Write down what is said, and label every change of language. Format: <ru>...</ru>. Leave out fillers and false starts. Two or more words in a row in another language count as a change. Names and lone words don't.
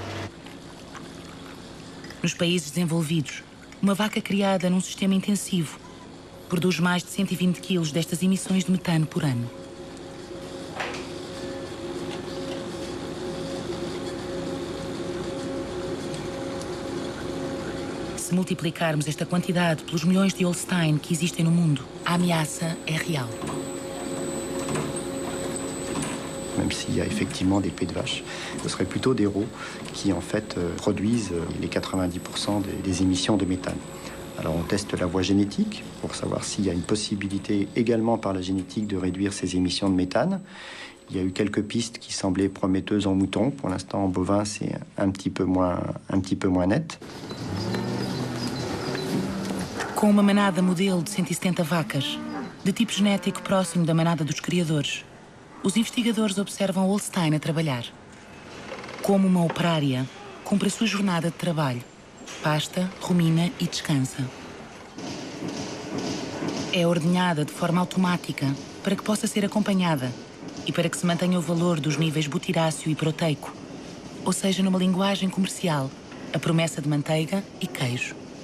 <pt>Nos países desenvolvidos, uma vaca criada num sistema intensivo produz mais de 120 quilos destas emissões de metano por ano. Se multiplicarmos esta quantidade pelos milhões de Holstein que existem no mundo, a ameaça é real.</pt> <fr>Même s'il y a effectivement des pets de vache, ce serait plutôt des rots qui en fait produisent les 90% des émissions de méthane. Alors on teste la voie génétique pour savoir s'il y a une possibilité également par la génétique de réduire ces émissions de méthane. Il y a eu quelques pistes qui semblaient prometteuses en mouton. Pour l'instant en bovin c'est un petit peu moins net.</fr> <pt>Com uma manada modelo de 170 vacas, de tipo genético próximo da manada dos criadores, os investigadores observam Holstein a trabalhar. Como uma operária, cumpre a sua jornada de trabalho. Pasta, rumina e descansa. É ordenhada de forma automática para que possa ser acompanhada e para que se mantenha o valor dos níveis butiráceo e proteico, ou seja, numa linguagem comercial, a promessa de manteiga e queijo.</pt>